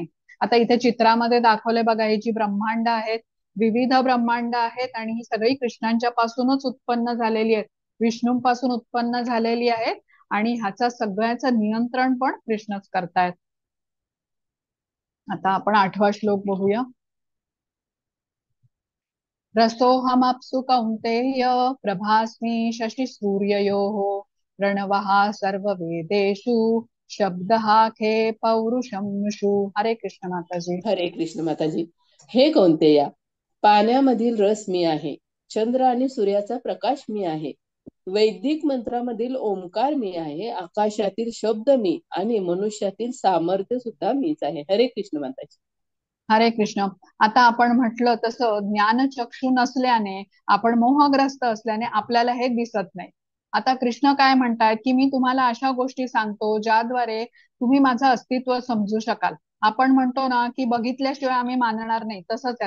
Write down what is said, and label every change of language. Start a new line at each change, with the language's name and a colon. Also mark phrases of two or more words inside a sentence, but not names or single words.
Marathi: आता इथे चित्रामध्ये दाखवले बघा, ही जी ब्रह्मांड आहेत, विविध ब्रह्मांड आहेत आणि ही सगळी कृष्णांच्या पासूनच उत्पन्न झालेली आहेत, विष्णूंपासून उत्पन्न झालेली आहेत आणि ह्याचा सगळ्याचं नियंत्रण पण कृष्णच करतायत. आता आपण 8वा श्लोक बघूया.
Sanskrit: रसोऽहमप्सु कौन्तेय प्रभास्मि शशिसूर्ययोः प्रणवः सर्ववेदेषु शब्दः खे पौरुषं नुषु।
Marathi: हरे कृष्ण माताजी। हरे कृष्ण माताजी. हे कौंतेया, पाण्यामधील रस मी आहे, चंद्र आणि सूर्याचा प्रकाश मी आहे, वैदिक मंत्रामधील ओंकार मी आहे, आकाशातील शब्द मी आणि मनुष्यातील सामर्थ्य सुद्धा मीच आहे. हरे कृष्ण माताजी. हरे कृष्ण. आता आपण म्हटलं तसं ज्ञानचक्षु नसल्याने, आपण मोहग्रस्त असल्याने आपल्याला हे दिसत नाही. आता कृष्ण काय म्हणतात की मी तुम्हाला अशा गोष्टी सांगतो ज्याद्वारे तुम्ही माझं अस्तित्व समजू शकाल. आपण म्हणतो ना की बघितल्याशिवाय आम्ही मानणार नाही, तसंच आहे.